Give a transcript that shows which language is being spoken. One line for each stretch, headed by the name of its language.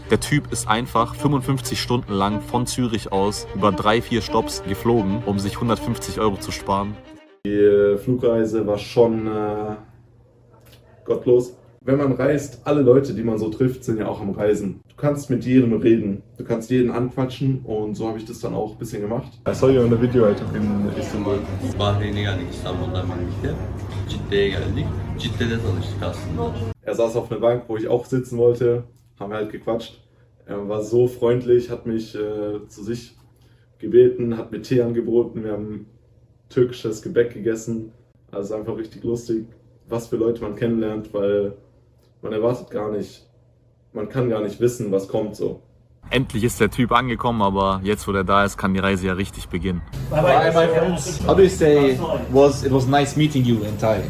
German: Der Typ ist einfach 55 Stunden lang von Zürich aus über 3-4 Stops geflogen, um sich 150 Euro zu sparen. Die Flugreise war schon gottlos. Wenn man reist, alle Leute, die man so trifft, sind ja auch am Reisen. Du kannst mit jedem reden, du kannst jeden anquatschen und so habe ich das dann auch ein bisschen gemacht.
English: I saw you on the video I took in Istanbul.
Turkish: Bahreyn'e geldik, İstanbul'dan birlikte. Cidde'ye geldik. Cidde'de tanıştık aslında.
German: Er saß auf einer Bank, wo ich auch sitzen wollte, haben wir halt gequatscht. Er war so freundlich, hat mich zu sich gebeten, hat mir Tee angeboten, wir haben türkisches Gebäck gegessen. Also einfach richtig lustig, was für Leute man kennenlernt, weil man erwartet gar nicht, man kann gar nicht wissen, was kommt so. Endlich ist der Typ angekommen, aber jetzt, wo der da ist, kann die Reise ja richtig beginnen.
English: Bye bye, my friends. How do you say it was nice meeting you in Thai?